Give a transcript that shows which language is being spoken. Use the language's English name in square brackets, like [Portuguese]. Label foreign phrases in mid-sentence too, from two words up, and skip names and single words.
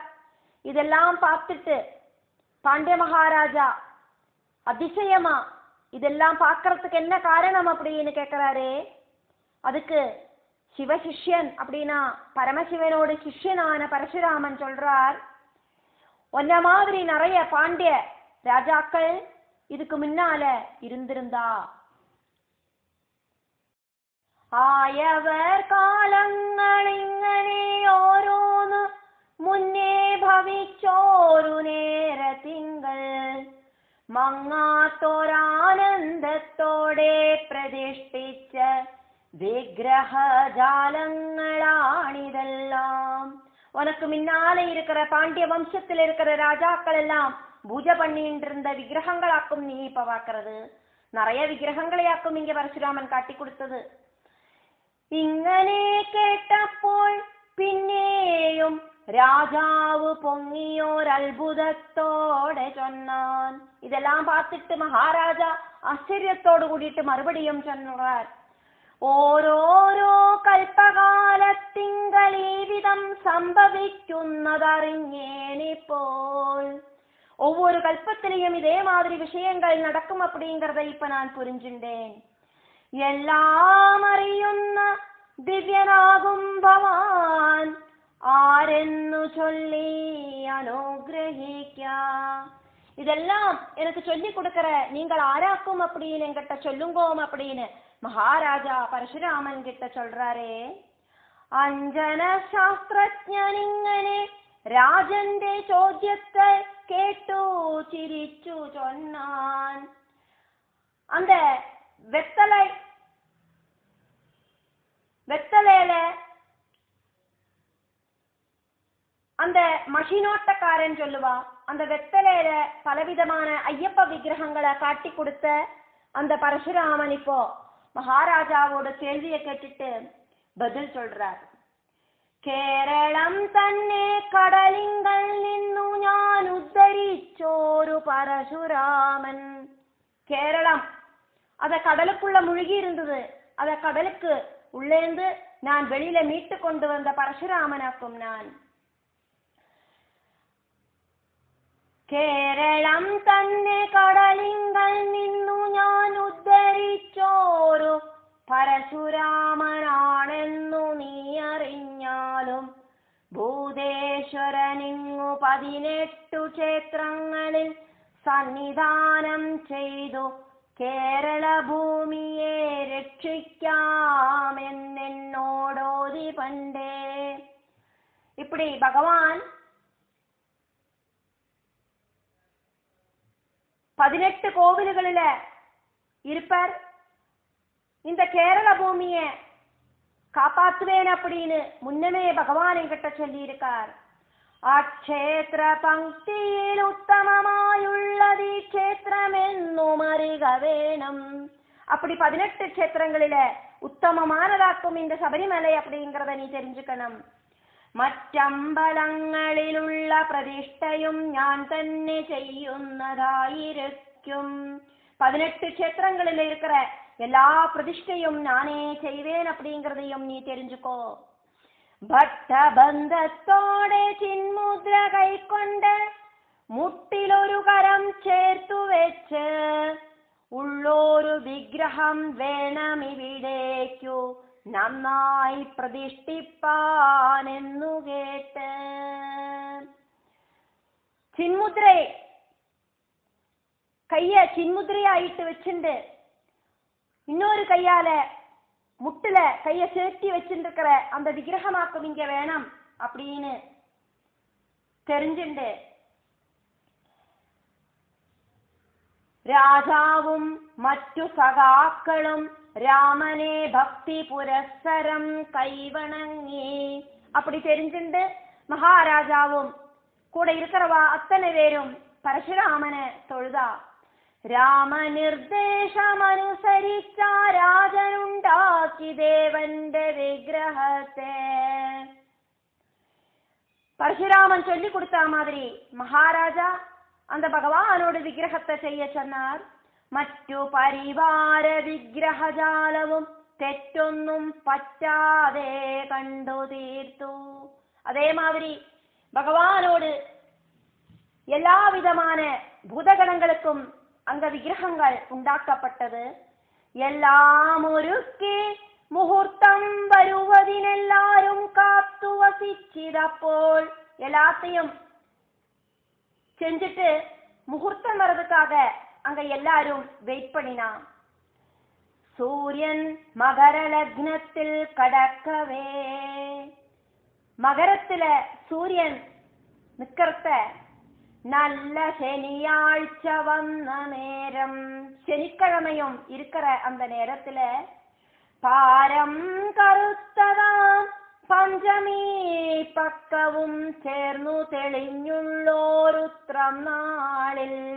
[Tamil] இதெல்லாம் பார்த்துட்டு பாண்டிய மகாராஜா அதிசயமா இதெல்லாம் பார்க்கறதுக்கு என்ன காரணம் அப்படின்னு கேட்கிறாரே. அதுக்கு சிவசிஷ்யன் அப்படின்னா பரமசிவனோட சிஷ்யனான பரசுராமன் சொல்றார், ஒன்ன மாதிரி நிறைய பாண்டிய ராஜாக்கள் இதுக்கு முன்னால இருந்திருந்தா [Malayalam] ആയവർ കാലങ്ങളിങ്ങനെ ഓരോന്ന് മുന്നേ ഭവിച്ചോരു നേരത്തിങ്കൾ മങ്ങാത്തോരാനന്ദത്തോടെ പ്രതിഷ്ഠിച്ച விக்கிரகஜாலங்களானிதெல்லாம். [Tamil] உனக்கு முன்னாலே இருக்கிற பாண்டிய வம்சத்தில் இருக்கிற ராஜாக்கள் எல்லாம் பூஜை பண்ணிட்டு இருந்த விக்கிரகங்களாக்கும் நீ இப்ப பாக்குறது. நிறைய விக்கிரகங்களையாக்கும் இங்க பரசுராமன் காட்டி கொடுத்தது. [Malayalam] ഇങ്ങനെ കേട്ടപ്പോൾ പിന്നെയും രാജാവ് പൊങ്ങിയോരത്ഭുതത്തോടെ ചൊന്നാൻ. ഇതെല്ലാം பார்த்துட்டு മഹാരാജா ആശ്ചര്യത്തോട് കൂടിയിട്ട് മറുപടിയും ചൊന്നാർ, ഓരോരോ കൽപ്പകാലത്തിങ്കൽ ഈ വിധം സംഭവിക്കുന്നതറിഞ്ഞേനിപ്പോൾ. [Tamil] ஒவ்வொரு கல்பத்திலையும் இதே மாதிரி விஷயங்கள் நடக்கும் அப்படிங்கறத இப்ப நான் புரிஞ்சுட்டேன். [Malayalam] എല്ലാം അറിയുന്ന ദിവ്യനാകും ഭവാൻ ആരെന്നു ചൊല്ലി അനുഗ്രഹിക്കാം. [Tamil] இதெல்லாம் எனக்கு சொல்லி கொடுக்கிற நீங்கள் ஆராக்கும் அப்படின்னு என்கிட்ட சொல்லுங்கோம் அப்படின்னு மகாராஜா பரசுராமன் கிட்ட சொல்றாரே. [Malayalam] അഞ്ജന ശാസ്ത്രജ്ഞനിങ്ങനെ രാജന്റെ ചോദ്യത്തെ കേട്ടു ചിരിച്ചു ചൊന്നാൻ. [Tamil] அந்த வெத்தலையில அந்த மஷினோட்டக்காரன் சொல்லுவா, அந்த வெத்தலையில பலவிதமான ஐயப்ப விக்கிரகங்களை காட்டி கொடுத்த அந்த பரசுராமன் இப்போ மகாராஜாவோட கேள்வியை கேட்டுட்டு பதில் சொல்றார். [Malayalam] കേരളം തന്നെ കടലിങ്കൽ നിന്നു ഞാൻ ഉദ്ധരിച്ചോരു പരശുരാമൻ. [Tamil] കേരളം அத கடலுக்குள்ள முழுகி இருந்தது, அத கடலுக்கு உள்ளேந்து நான் வெளியில மீட்டு கொண்டு வந்த பரசுராமனாக்கும் நான். [Malayalam] കേരളം തന്നെ കടലിങ്കൽ നിന്നു ഞാൻ ഉദ്ധരിച്ചോരു പരശുരാമനാണെന്നു നീ അറിഞ്ഞാലും ഭൂതേശ്വരനിങ്ങു 18 ക്ഷേത്രങ്ങളിൽ സന്നിധാനം ചെയ്തു കേരള ഭൂമിയെ രക്ഷിക്കാമെന്നോടോതി പണ്ടേ. [Tamil] இப்படி பகவான் 18 கோவில்களில இருப்பார். இந்த கேரள பூமியை காப்பாற்றுவேன் அப்படின்னு முன்னமே பகவான் என்கிட்ட சொல்லி இருக்கார். [Malayalam] അക്ഷേത്ര പങ്ക്തിയിൽ ഉത്തമമായുള്ളത് ഈ ക്ഷേത്രമെന്നും അറിക വേണം. [Tamil] அப்படி 18 [Malayalam] ക്ഷേത്രങ്ങളിലെ ഉത്തമമാനതാക്കും [Tamil] இந்த ശബരിമலை அப்படிங்கறத நீ தெரிஞ்சுக்கணும். [Malayalam] മറ്റമ്പലങ്ങളിലുള്ള പ്രതിഷ്ഠയും ഞാൻ തന്നെ ചെയ്യുന്നതായിരിക്കും. [Tamil] 18 ക്ഷേത്രங்களில் இருக்கிற எல்லா பிரதிஷ்டையும் நானே செய்வேன் அப்படிங்கறதையும் நீ தெரிஞ்சுக்கோ. [Malayalam] ഭട്ടബന്ധത്തോടെ ചിന്മുദ്ര കൈക്കൊണ്ട് മുട്ടിലൊരു കരം ചേർത്തു വെച്ച് ഉള്ളൊരു വിഗ്രഹം വേണമിവിടേക്കു നന്നായി പ്രതിഷ്ഠിപ്പാനെന്നു കേട്ട്. [Tamil] ചിന്മുദ്രയെ கைய சின்முதிரையாயிட்டு வச்சுண்டு இன்னொரு கையால முட்டுல கைய சேர்த்தி வச்சுருக்கிற அந்த விக்கிரகமாக்கும் இங்க வேணும் அப்படின்னு தெரிஞ்சுண்டு [Malayalam] രാജാവും മറ്റു സഖാക്കളും രാമനെ ഭക്തി പുരസ്സരം കൈവണങ്ങി. [Tamil] அப்படி தெரிஞ்சுண்டு மகாராஜாவும் கூட இருக்கிறவா அத்தனை பேரும் பரசுராமனை தொழுதா. [Malayalam] രാമനിർദ്ദേശമനുസരിച്ച രാജനുണ്ടാക്കി ദേവന്റെ വിഗ്രഹത്തെ. [Tamil] பரசுராமன் சொல்லி கொடுத்த மாதிரி மகாராஜா அந்த பகவானோட விக்கிரகத்தை செய்ய சொன்னார். [Malayalam] മറ്റു പരിവാര വിഗ്രഹജാലവും തെറ്റൊന്നും പറ്റാതെ കണ്ടു തീർത്തു. [Tamil] അതേമാതിരി பகவானோடு எல்லா விதமான பூதகணங்களுக்கும் அங்க விக்கிரகங்கள் உண்டாக்கப்பட்டது. எல்லாம் [Malayalam] ഒരുക്കി മുഹൂർത്തം വരുവതിനെല്ലാരും കാത്തു വസിച്ചപ്പോൾ [Tamil] எல்லாத்தையும் செஞ்சுட்டு முகூர்த்தம் வர்றதுக்காக அங்க எல்லாரும் வெயிட் பண்ணினா. சூரியன் மகர லக்னத்தில் கடக்கவே, மகரத்துல சூரியன் நிக்கிறத நல்ல [Malayalam] ശനിയാഴ്ച വന്ന നേരം, [Tamil] ശനിக்கிழமையும் இருக்கிற அந்த நேரத்துல [Malayalam] പാരം കറുത്തതാം പഞ്ചമി പക്കവും ചേർന്നു തെളിഞ്ഞുള്ളോരുത്രം നാളിൽ.